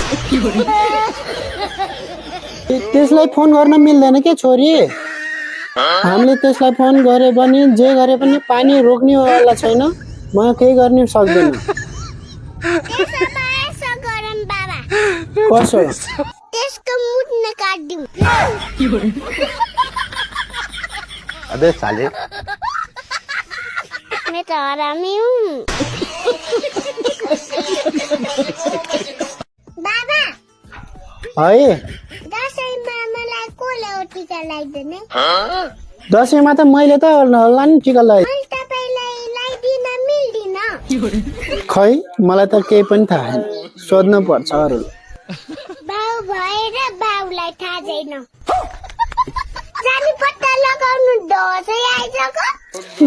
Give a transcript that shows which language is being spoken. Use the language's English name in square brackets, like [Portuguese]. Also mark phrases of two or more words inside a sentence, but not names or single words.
[Nepali] त्यसलाई फोन गर्न मिल्दैन के छोरी हामीले त्यसलाई फोन गरे पनि जे गरे पनि पानी रोक्नेवाला छैन म केही गर्न सक्दैन त्यसमा यसो गरौँ बाबा कसो त्यसको मुट्न काट्दिउँ [Hindi] अबे साले मैं तो हरामी हूँ बाबा है [Nepali] दसैँमा मलाई कसले टिका लगाइदिने दसैँमा त मैले त होला नि टिका लगाइ मैले तपाईँलाई लगाइदिन मिल्दिन खै मलाई त केही पनि थाहा छैन सोध्नु पर्छ अरू बाउ भएर बाउलाई थाहा छैन जानी पत्ता लगाउनु दसैँ आइसक्यो